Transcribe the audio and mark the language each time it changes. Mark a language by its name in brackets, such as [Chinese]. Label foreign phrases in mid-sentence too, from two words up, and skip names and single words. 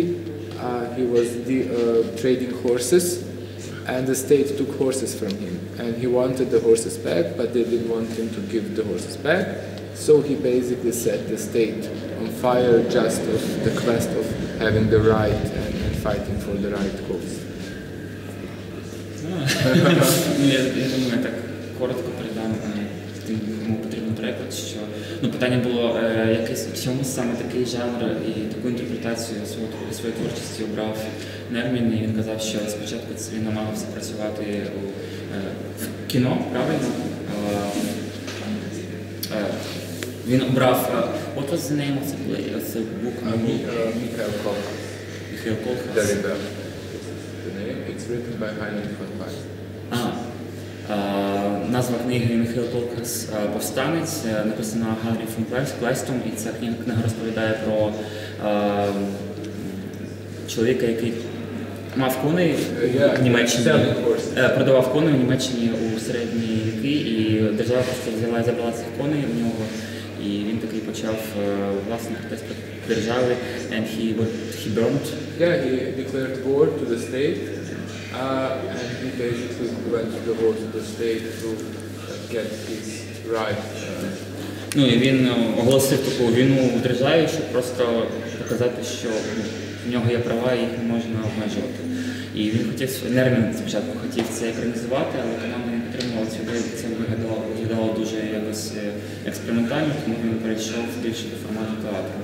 [English] He was trading horses, and the state took horses from him. And he wanted the horses back, but they didn't want him to give the horses back. So he basically set the state on fire just of the quest of having the right and fighting for the right cause. [Ukrainian] Я думаю, я так коротко передам тим, кому потрібен переклад, що питання було, чому саме такий жанр і таку інтерпретацію своєї творчості обрав Нермін, і він казав, що спочатку він намагався працювати в кіно, правильно? Він обрав, [English] what was the name of the play, of the book? Michael Kohlhaas. Michael Kohlhaas. The Rebel. The name, it's written by Heinrich von Kleist. [Ukrainian] Назва книги Михайло Колхас «Повстанець», написана Генріхом Клайстом, і ця книга розповідає про чоловіка, який мав коней в Німеччині, продавав коней в Німеччині у середні віки, і держава просто взяла і забрала цих коней в нього, і він такий почав власний протест проти держави, [English] and he burned. Yeah, he declared war to the state. And he basically went to the war to the state to get his right. [Ukrainian] І він оголосив таку війну в державі, щоб просто показати, що в нього є права і їх не можна обмежувати. І він хотів, Нермін спочатку хотів це екранізувати, але команда не підтримувала цю ідею, це виглядало дуже якось експериментально, тому він перейшов більше до формату театру.